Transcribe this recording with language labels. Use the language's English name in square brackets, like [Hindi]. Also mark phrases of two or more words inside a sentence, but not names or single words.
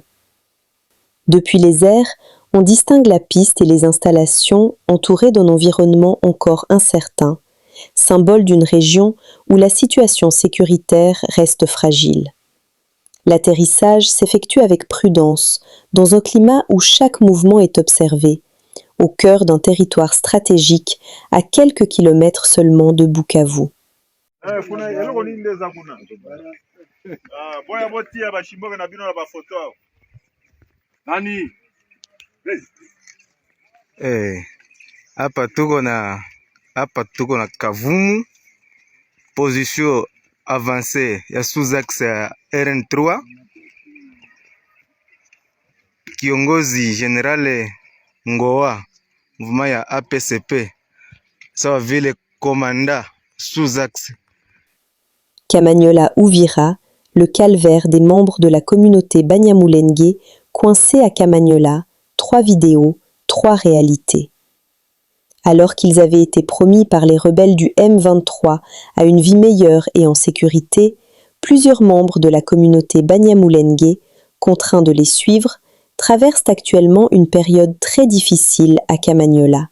[French] Depuis les airs, on distingue la piste et les installations entourées d'un environnement encore incertain, symbole d'une région où la situation sécuritaire reste fragile. L'atterrissage s'effectue avec prudence, dans un climat où chaque mouvement est observé, au cœur d'un territoire stratégique à quelques kilomètres seulement de Bukavu. [Swahili] Hapa tuko na Kavumu, [French] position avancée ya sous-axe RN3. [Swahili] Kiongozi Generale Ngoa, mouvement ya APCP, sawa vile commanda sous-axe. [French] Kamanyola Uvira, le calvaire des membres de la communauté Banyamulenge coincés à Kamanyola, 3 vidéos, 3 réalités. Alors qu'ils avaient été promis par les rebelles du M23 à une vie meilleure et en sécurité, plusieurs membres de la communauté Banyamulenge, contraints de les suivre, traversent actuellement une période très difficile à Kamanyola.